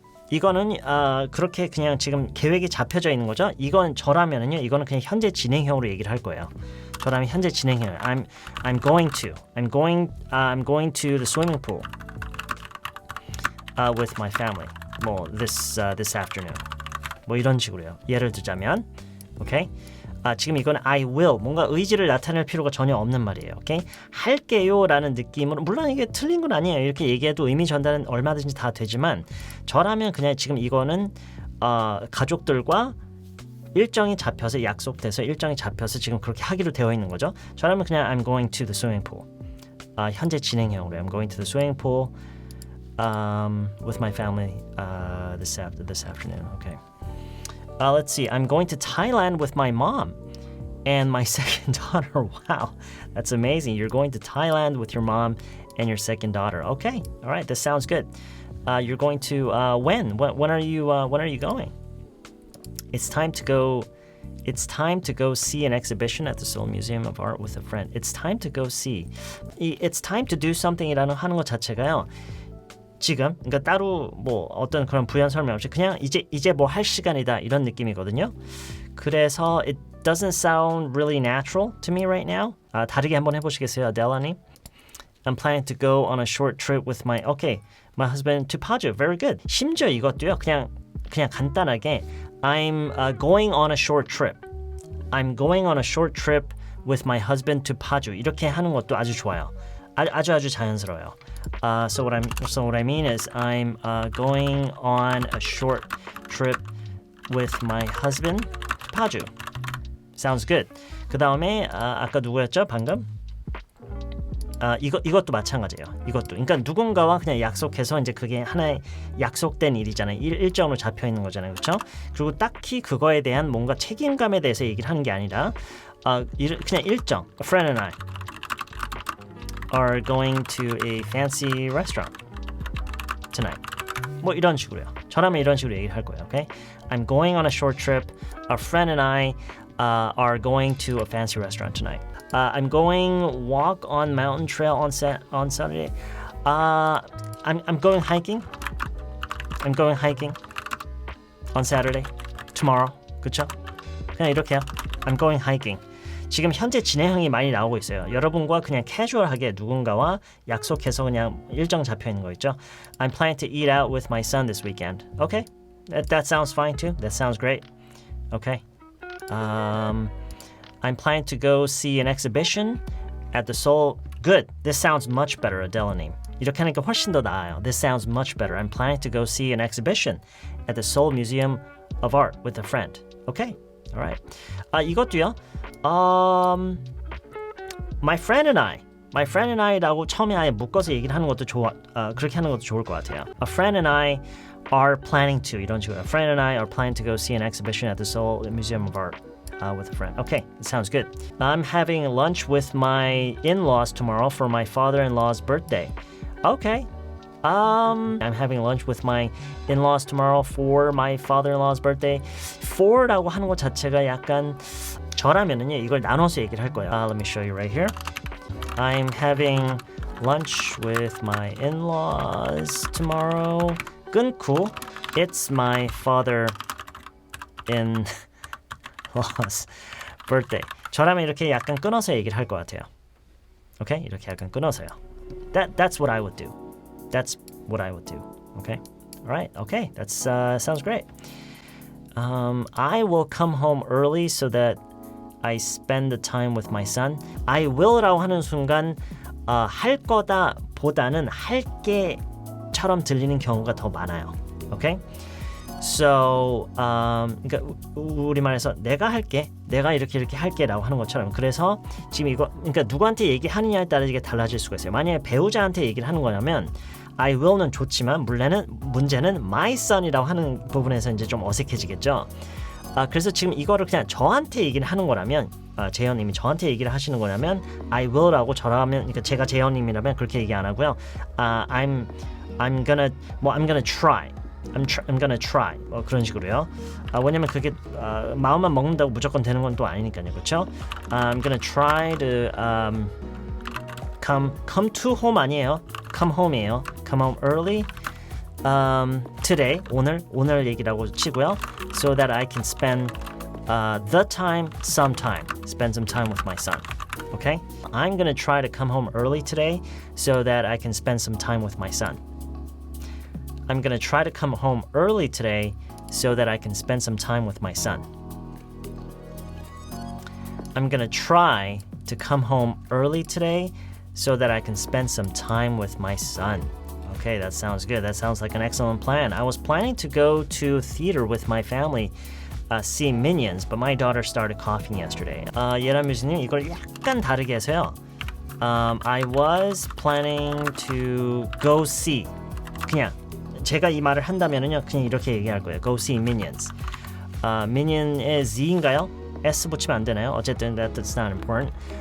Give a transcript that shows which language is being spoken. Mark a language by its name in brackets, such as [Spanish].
[Korean] 이거는 그렇게 그냥 지금 계획이 잡혀져 있는 거죠. 이건 저라면은요. 이거는 그냥 현재 진행형으로 얘기를 할 거예요. 저라면 현재 진행형. [English] I'm going to the swimming pool with my family. this afternoon. [Korean] 이런 식으로요. 예를 들자면, okay. 지금 이건 [English] I will [Korean] 뭔가 의지를 나타낼 필요가 전혀 없는 말이에요. 오케이? 할게요라는 느낌으로 물론 이게 틀린 건 아니에요. 이렇게 얘기해도 의미 전달은 얼마든지 다 되지만 저라면 그냥 지금 이거는 가족들과 일정이 잡혀서 약속돼서 일정이 잡혀서 지금 그렇게 하기로 되어 있는 거죠. [English] 저라면 그냥 I'm going to the swimming pool. [Korean] 현재 진행형으로 [English] I'm going to the swimming pool with my family this afternoon. Okay. Let's see. I'm going to Thailand with my mom and my second daughter. Wow, that's amazing. You're going to Thailand with your mom and your second daughter. Okay, all right. This sounds good. You're going to when? When are you going? It's time to go see an exhibition at the Seoul Museum of Art with a friend. It's time to go see. It's time to do something [Korean] 이라는 하는 것 자체가요. 지금 그러니까 따로 뭐 어떤 그런 부연 설명 없이 그냥 이제 뭐 할 시간이다 이런 느낌이거든요. 그래서 [English] it doesn't sound really natural to me right now. [Korean] 다르게 한번 해보시겠어요, 아델라님? [English] I'm planning to go on a short trip with my husband to Paju. Very good. [Korean] 심지어 이것도요. 그냥 간단하게 [English] I'm going on a short trip. I'm going on a short trip with my husband to Paju. [Korean] 이렇게 하는 것도 아주 좋아요. 아주 자연스러워요. [English] So what I mean is I'm going on a short trip with my husband to Paju. Sounds good. [Korean] 그 다음에 아까 누구였죠? 방금? 이것도 마찬가지예요. 이것도. 그러니까 누군가와 그냥 약속해서 이제 그게 하나의 약속된 일이잖아요. 일정으로 잡혀 있는 거잖아요. 그렇죠? 그리고 딱히 그거에 대한 뭔가 책임감에 대해서 얘기를 하는 게 아니라 그냥 일정. [English] A friend and I are going to a fancy restaurant tonight. [Korean] 뭐 이런 식으로요. 저라면 이런 식으로 얘기를 할 거예요. [English] Okay? I'm going on a short trip. A friend and I are going to a fancy restaurant tonight. I'm going walk on mountain trail on Saturday. I'm going hiking. I'm going hiking on Saturday. Tomorrow. [Korean] 그렇죠? 그냥 이렇게요. [English] I'm going hiking. [Korean] 지금 현재 진행형이 많이 나오고 있어요. 여러분과 그냥 캐주얼하게 누군가와 약속해서 그냥 일정 잡혀 있는 거 있죠. [English] I'm planning to eat out with my son this weekend. Okay, that sounds fine too. That sounds great. Okay. I'm planning to go see an exhibition at the Seoul. Good. This sounds much better, Adela님. [Korean] 이렇게 하니까 훨씬 더 나아요. [English] This sounds much better. I'm planning to go see an exhibition at the Seoul Museum of Art with a friend. Okay. All right. [Korean] 이것도요. [English] My friend and I [Korean] 라고 처음에 아예 묶어서 얘기를 하는 것도 그렇게 하는 것도 좋을 것 같아요. [English] A friend and I are planning to [Korean] 이런 식으로. [English] A friend and I are planning to go see an exhibition at the Seoul Museum of Art with a friend. Okay, it sounds good. I'm having lunch with my in-laws tomorrow for my father-in-law's birthday. Okay. I'm having lunch with my in-laws tomorrow for my father-in-law's birthday. [Korean] for라고 하는 것 자체가 약간 저라면은요 이걸 나눠서 얘기를 할 거예요. [English] Let me show you right here. I'm having lunch with my in-laws tomorrow. [Korean] 끊고 [English] it's my father-in-law's birthday. [Korean] 저라면 이렇게 약간 끊어서 얘기를 할 것 같아요. [English] Okay? [Korean] 이렇게 약간 끊어서요. [English] That's what I would do. That's what I would do. Okay? All right. Okay. That sounds great. I will come home early so that I spend the time with my son. I will [Korean] 라고 하는 순간 할 거다 보다는 할게처럼 들리는 경우가 더 많아요. [English] Okay? [Korean] So, 그러니까 우리말에서 내가 할게, 내가 이렇게 할게라고 하는 것처럼 그래서 지금 이거 그러니까 누구한테 얘기하느냐에 따라 이게 달라질 수가 있어요. 만약에 배우자한테 얘기를 하는 거냐면 [English] I will [Korean] 는 좋지만 문제는 [English] my son [Korean] 이라고 하는 부분에서 이제 좀 어색해지겠죠. 그래서 지금 이거를 그냥 저한테 얘기를 하는 거라면 재현님이 저한테 얘기를 하시는 거라면 [English] I will [Korean] 라고 저라면 그러니까 제가 재현님이라면 그렇게 얘기 안 하고요. [English] I'm gonna try. I'm gonna try. [Korean] 그런 식으로요. 왜냐면 그게 마음만 먹는다고 무조건 되는 건 또 아니니까요. 그렇죠? [English] I'm gonna try to come to home [Korean] 아니에요. [English] come home이에요. come home early today [Korean] 오늘 얘기라고 치고요. [English] so that I can spend spend some time with my son. Okay? I'm gonna try to come home early today so that I can spend some time with my son. I'm gonna try to come home early today so that I can spend some time with my son. I'm gonna try to come home early today so that I can spend some time with my son. Okay, that sounds good. That sounds like an excellent plan. I was planning to go to theater with my family, see Minions, but my daughter started coughing yesterday. [Korean] 예란 뮤지님 이걸 약간 다르게 해서요. [English] I was planning to go see. [Korean] 그냥 제가 이 말을 한다면은요, 그냥 이렇게 얘기할 거예요. [English] Go see Minions. [Korean] Minion의 Z인가요? S 붙이면 안 되나요? 어쨌든 [English] that's not important.